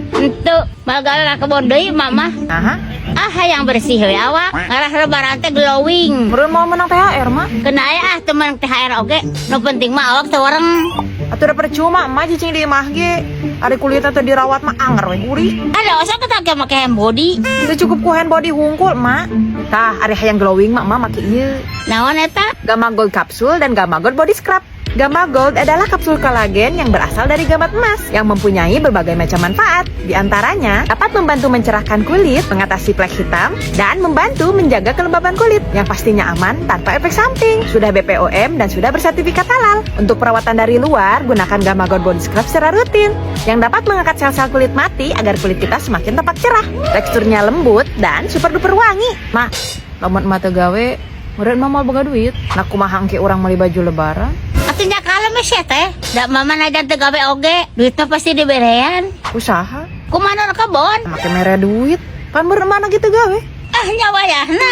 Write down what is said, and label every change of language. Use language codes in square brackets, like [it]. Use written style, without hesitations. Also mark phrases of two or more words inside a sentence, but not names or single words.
[su] Itu bagala kebon deui mama. Aha. [id] Yang bersih [su] we awak. Ngarah lebaran teh glowing. Meureun mau menang THR, Mak. Kena aya teman THR oge. Nu penting mah awak teu wareng. Atuh da percuma emak cicing di imah ge. Ari kulit teh dirawat mah anger we gurih. [id] Ada usah kita make [en] hand body. [su] Teu cukup ku [en] hand body [su] hungkul, Mak. Tah, ari hayang glowing mak make ieu. Naon eta? [id] Gamma Gold Capsule dan Gamma Gold Body Scrub. Gamma Gold adalah kapsul kolagen yang berasal dari gamat emas yang mempunyai berbagai macam manfaat. Di antaranya dapat membantu mencerahkan kulit, mengatasi flek hitam, dan membantu menjaga kelembaban kulit yang pastinya aman tanpa efek samping. Sudah BPOM dan sudah bersertifikat halal. Untuk perawatan dari luar, gunakan Gamma Gold Body Scrub secara rutin yang dapat mengangkat sel-sel kulit mati agar kulit kita semakin tampak cerah. Teksturnya lembut dan [en] super duper [id] wangi. [su] Mak, lamun emak teu gawe, meureun mah moal boga duit. Nah kumaha engke urang meuli baju lebaran? Atunya kalem ya teh. Da mama najan teu gawe oge. Duitnya pasti diberean. Usaha. Kumaha nu kebon? Make mere duit. Pan meureun mana gitu gawe? Nyawayahna.